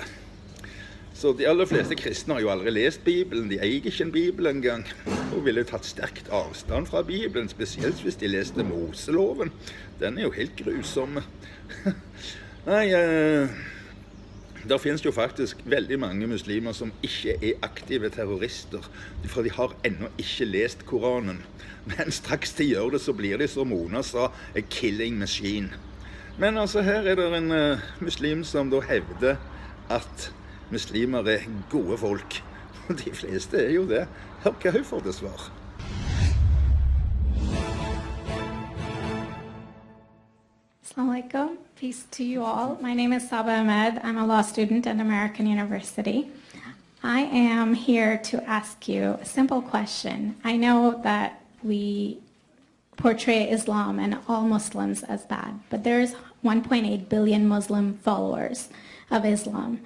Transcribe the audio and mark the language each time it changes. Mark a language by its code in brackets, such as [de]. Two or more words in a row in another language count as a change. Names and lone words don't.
[no] Så de aller fleste kristne har jo aldri lest Bibelen, de eier ikke en Bibel engang, og ville tatt sterkt avstand fra Bibelen, spesielt hvis de leste Moseloven. Den er jo helt grusom. Nei, der finnes jo faktisk veldig mange muslimer som ikke er aktive terrorister, for de har ennå ikke lest Koranen. Men straks de gjør det, så blir de, som Mona sa, [en] a killing machine. [no] Men altså, her er det en muslim som da hevder at muslimer er gode folk. De fleste er jo det. Hør hva hun får til svar. [ar] السلام عليكم. [en] Peace to you all. My name is Saba Ahmed. I'm a law student at American University. I am here to ask you a simple question. I know that we portray Islam and all Muslims as bad, but there's 1.8 billion Muslim followers of Islam.